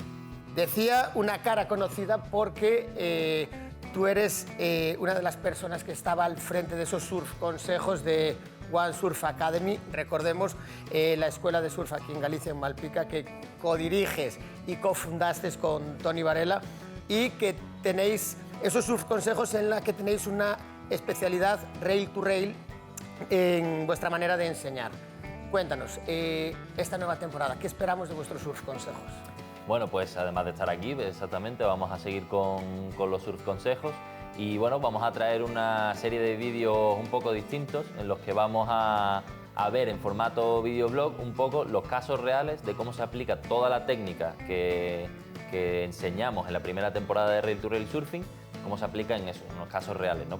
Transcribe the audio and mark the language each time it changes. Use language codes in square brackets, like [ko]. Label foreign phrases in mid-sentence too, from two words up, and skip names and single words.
[es] Decía una cara conocida porque tú eres una de las personas que estaba al frente de esos surf consejos de One Surf Academy. Recordemos la escuela de surf aquí en Galicia, en Malpica, que codiriges y cofundaste con Toni Varela, y que tenéis esos surf consejos en la que tenéis una especialidad [en] rail to rail [es] en vuestra manera de enseñar. Cuéntanos, esta nueva temporada, ¿qué esperamos de vuestros surf consejos? Bueno, pues además de estar aquí, exactamente, vamos a seguir con los surf consejos y bueno, vamos a traer una serie de vídeos un poco distintos en los que vamos a ver en formato videoblog un poco los casos reales de cómo se aplica toda la técnica que enseñamos en la primera temporada de Rail to Rail Surfing, cómo se aplica en eso, en los casos reales, ¿no?